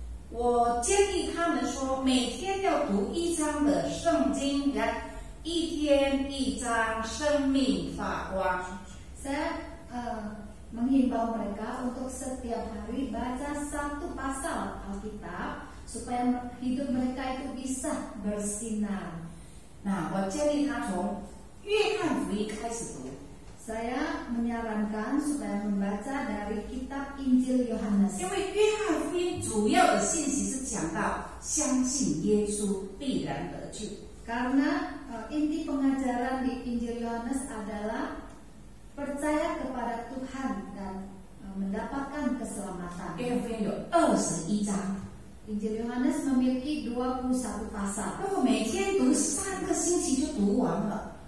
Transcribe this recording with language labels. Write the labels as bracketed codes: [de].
[zh] 我建议他们说，每天要读1章的圣经，一天1章，生命发光。 [id] Saya menghimbau mereka untuk setiap hari baca 1 pasal Alkitab supaya hidup mereka itu bisa bersinar. [zh] 我建议他从约翰福音开始读。 [id] Saya menyarankan supaya membaca dari kitab Injil Yohanes. [zh] 因为约翰福音主要的信息是讲到相信耶稣必然得救。 [id] Karena inti pengajaran di Injil Yohanes adalah percaya kepada Tuhan dan mendapatkan keselamatan. [zh] 约翰福音有21章， [id] Injil Yohanes memiliki 21 pasal. [zh] 如果每天读3个星期就读完了。